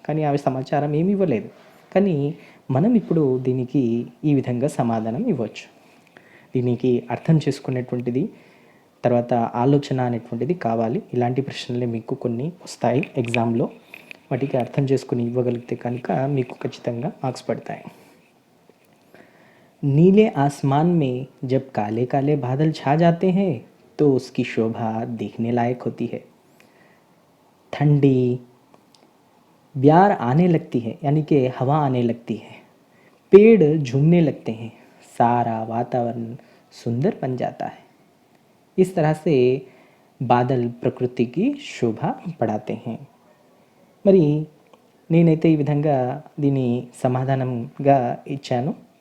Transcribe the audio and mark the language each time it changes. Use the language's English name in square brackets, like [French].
[Telugu] కానీ అవి సమాచారం ఏమి ఇవ్వలేదు. కానీ మనం ఇప్పుడు దీనికి ఈ విధంగా సమాధానం ఇవ్వచ్చు. దీనికి అర్థం చేసుకునేటువంటిది, తర్వాత ఆలోచన అనేటువంటిది కావాలి. ఇలాంటి ప్రశ్నలే మీకు కొన్ని వస్తాయి ఎగ్జామ్లో. వాటికి అర్థం చేసుకుని ఇవ్వగలిగితే కనుక మీకు ఖచ్చితంగా మార్క్స్ పడతాయి. [Hindi] नीले आसमान में जब काले काले बादल छा जाते हैं तो उसकी शोभा देखने लायक होती है. ठंडी ब्यार आने लगती है, यानी कि हवा आने लगती है, पेड़ झूमने लगते हैं, सारा वातावरण सुंदर बन जाता है. इस तरह से बादल प्रकृति की शोभा बढ़ाते हैं. [Telugu] మరి నేనైతే ఈ విధంగా దీని సమాధానంగా ఇచ్చాను.